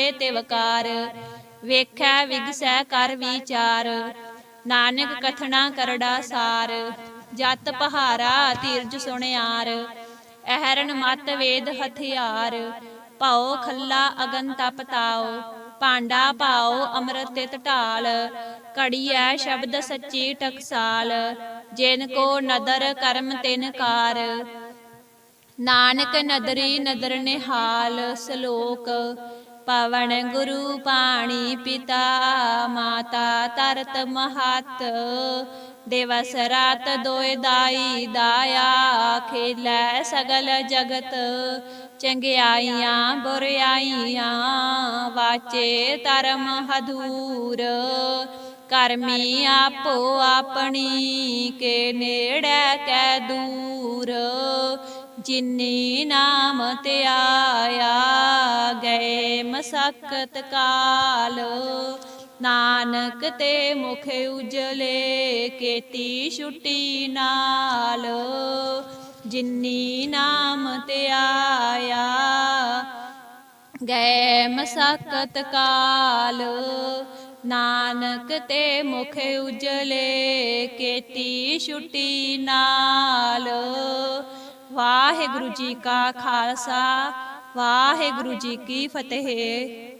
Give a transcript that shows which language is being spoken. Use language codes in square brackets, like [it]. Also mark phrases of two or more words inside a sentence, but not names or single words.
[pa] ਤਿਵਕਾਰ, ਵੇਖੈ ਵਿਗਸੈ ਕਰ ਵਿਚਾਰ, ਨਾਨਕ ਕਥਨਾ ਕਰੜਾ ਸਾਰ, ਜਤ ਪਹਾਰਾ ਤੀਰਜ ਸੁਨਿਆਰ, ਅਹਰਨ ਮਤ ਵੇਦ ਹਥਿਆਰ, ਭਾਓ ਖੱਲਾ ਅਗਨ ਤਪ ਤਾਓ, ਭਾਂਡਾ ਭਾਓ ਅੰਮ੍ਰਿਤ ਤਿਤ ਢਾਲ, ਘੜਿਆ ਸ਼ਬਦ ਸੱਚੀ ਟਕਸਾਲ, ਜਿਨ ਕੋ ਨਦਰ ਕਰਮ ਤਿਨ ਕਾਰ, ਨਾਨਕ ਨਦਰੀ ਨਦਰ ਨਿਹਾਲ, सलोक ਪਵਨ ਗੁਰੂ ਪਾਣੀ ਪਿਤਾ, ਮਾਤਾ ਤਰਤ ਮਹਤ, ਦਿਵਸ ਰਾਤ ਦੋਏ ਦਾਈ ਦਾਇਆ, ਖੇਲੈ ਸਗਲ ਜਗਤ, ਚੰਗਿਆਈਆਂ ਬੁਰਾਈਆਂ, ਵਾਚੇ ਧਰਮ ਹਦੂਰ, ਕਰਮੀ ਆਪੋ ਅਪਨੀ, ਕੇ ਨੇੜੇ ਕੈ ਦੂਰ, ਜਿਨੀ ਨਾਮ ਤੇ ਆਇਆ, ਗਏ ਮਸਕਤ ਕਾਲ, ਨਾਨਕ ਤੇ ਮੁਖ ਉਜਲੇ, ਕੇਤੀ ਛੁਟੀ ਨਾਲ, ਜਿਨੀ ਨਾਮ ਤੇ ਆਇਆ, ਗਏ ਮਸਕਤ ਕਾਲ, ਨਾਨਕ ਤੇ ਮੁਖ ਉਜਲੇ, ਕੇਤੀ ਛੁਟੀ ਨਾਲ। ਵਾਹਿਗੁਰੂ ਜੀ ਕਾ ਖ਼ਾਲਸਾ, ਵਾਹਿਗੁਰੂ ਜੀ ਕੀ ਫ਼ਤਹਿ।